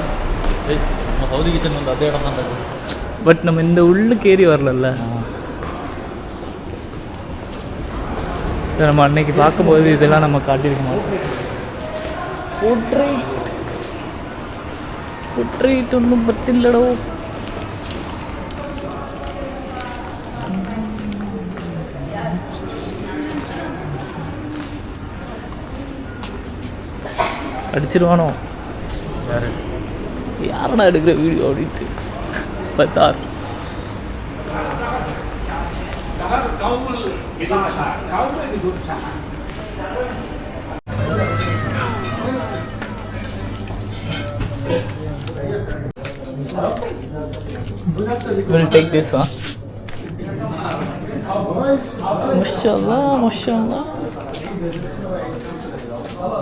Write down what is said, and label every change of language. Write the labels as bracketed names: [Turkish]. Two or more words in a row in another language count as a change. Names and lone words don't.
[Tamil] சவுதி கிச்சன் வந்து அதே இடம் தான். பட் நம்ம இந்த உள்ளுக்கு ஏறி வரல. நம்ம அன்னைக்கு பார்க்கும்போது இதெல்லாம் நம்ம காட்டியிருக்க மாட்டோம். [Malayalam] പൊട്രേറ്റ് ഒന്നും പറ്റില്ലടോ. [Tamil] அடிச்சிருவானோ? யாரடா எடுக்கிற வீடியோ அப்படின்ட்டு பத்தார். [English] We'll take this one. [Arabic] ما شاء الله، ما شاء الله.